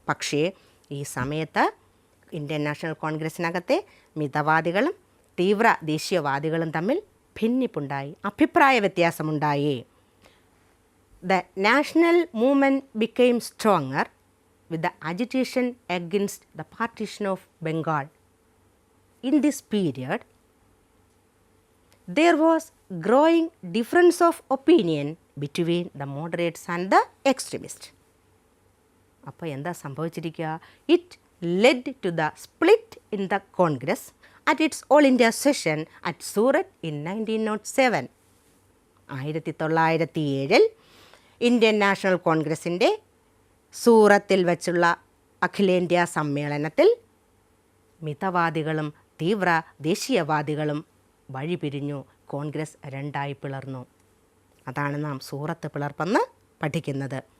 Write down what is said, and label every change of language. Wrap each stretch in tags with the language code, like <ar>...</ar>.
<ml>പക്ഷേ ഈ സമയത്ത് ഇന്ത്യൻ നാഷണൽ കോൺഗ്രസ്സിനകത്തെ മിതവാദികളും തീവ്ര ദേശീയവാദികളും തമ്മിൽ ഭിന്നിപ്പുണ്ടായി, അഭിപ്രായ വ്യത്യാസമുണ്ടായി.</ml> <en>The national movement became stronger with the agitation against the partition of Bengal. In this period, there was growing difference of opinion between the moderates and the extremists.</en> <ml>അപ്പോൾ എന്താ സംഭവിച്ചിരിക്കുക?</ml> <en>It led to the split in the Congress at its All India session at Surat in 1907.</en> <ml>1907 Indian national കോൺഗ്രസിൻ്റെ സൂറത്തിൽ വച്ചുള്ള അഖിലേന്ത്യാ സമ്മേളനത്തിൽ മിതവാദികളും തീവ്ര ദേശീയവാദികളും വഴിപിരിഞ്ഞു. കോൺഗ്രസ് രണ്ടായി പിളർന്നു. അതാണ് നാം സൂറത്ത് പിളർപ്പെന്ന് പഠിക്കുന്നത്.</ml>